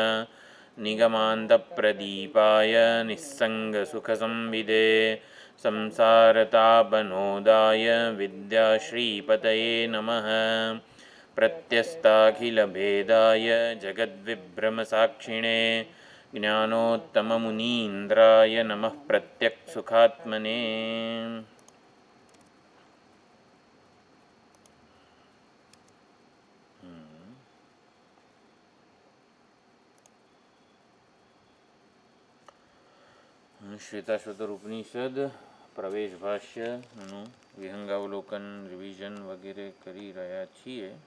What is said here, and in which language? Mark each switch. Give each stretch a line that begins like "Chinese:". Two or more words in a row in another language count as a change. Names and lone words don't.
Sanskrit: निगमान्तप्रदीपाय निस्सङ्गसुखसंविदे संसारतापनोदाय विद्याश्रीपतये नमः। प्रत्यस्ताखिलभेदाय जगद्विभ्रमसाक्षिणे ज्ञानोत्तममुनीन्द्राय नमः प्रत्यक्सुखात्मने।
Gujarati: શ્વેતાશ્વતર ઉપનિષદ પ્રવેશ ભાષ્યનું વિહંગાવલોકન રિવિઝન વગેરે કરી રહ્યા છીએ.